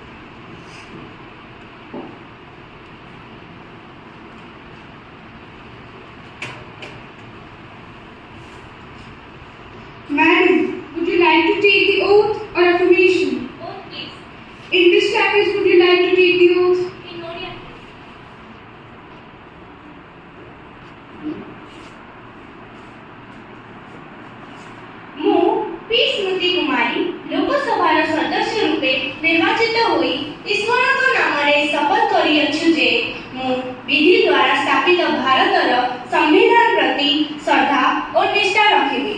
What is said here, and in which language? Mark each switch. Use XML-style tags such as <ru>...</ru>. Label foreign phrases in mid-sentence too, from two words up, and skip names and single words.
<en>Madam, would you like to take the oath or affirmation? Oath, please. In which language would you like to take the oath? In Oriya.</en> <or>ମୁଁ ପି ସ୍ମୃତି କୁମାରୀ ଲୋକସଭାର ସଦସ୍ୟ ରୂପେ ନିର୍ବାଚିତ ହୋଇ ଈଶ୍ୱରଙ୍କ ନାମରେ ଶପଥ କରିଅଛୁ ଯେ ମୁଁ ବିଧି ଦ୍ୱାରା ସ୍ଥାପିତ ଭାରତର ସମ୍ବିଧାନ ପ୍ରତି ଶ୍ରଦ୍ଧା ଓ ନିଷ୍ଠା ରଖିବି।</or>